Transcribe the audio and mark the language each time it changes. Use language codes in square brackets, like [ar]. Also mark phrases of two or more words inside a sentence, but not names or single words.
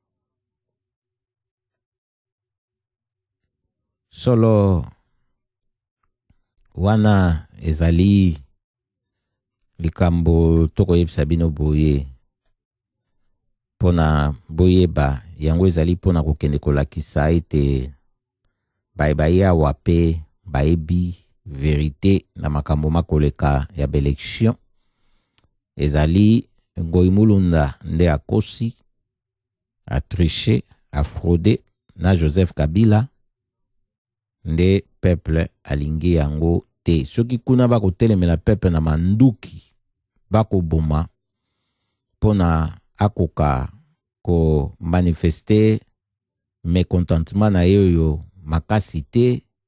[ln] Solo wana ezali likambo toko yebisa bino boye pona boyeba yango ezali pona kokende kolakisa ete baya wape baebi vérité na makambo makoleka ya belection ezali Ngoi Mulunda nde akosi [fr] a triché a fraudé [ln] na Joseph Kabila nde peuple alingi yango te soki kuna bako telemela peuple na manduki bako boma pona akoka ko [fr] manifester mécontentement [ln] na yoyo makasi te